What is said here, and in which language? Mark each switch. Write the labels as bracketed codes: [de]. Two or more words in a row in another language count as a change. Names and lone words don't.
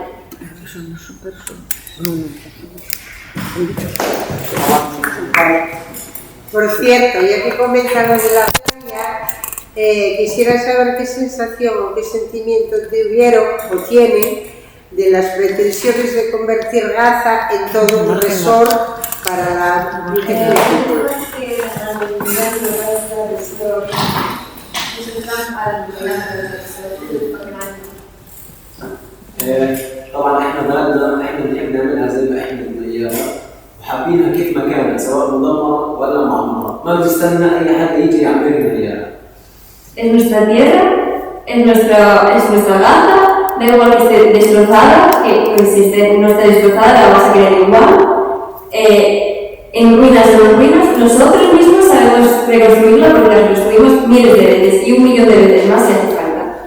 [es] Por cierto, ya que comentan lo de la playa, quisiera saber qué sensación o qué sentimiento tuvieron o tienen de las pretensiones de convertir Gaza en todo un resort para la [ar] طبعا احنا بلدنا احنا بنحب نعملها زي ما احنا بدنا اياها وحابينها كيف ما كانت سواء مدمره ولا معمره، ما بنستنى اي حد يجي يعمل لنا اياها. [es] Es nuestra tierra, es nuestra Gaza, da igual que esté destrozada, que pues, si no está destrozada la vamos a querer igual. En ruinas o en ruinas, nosotros mismos sabemos reconstruirla porque la reconstruimos miles de veces y 1 millón de veces más si hace falta.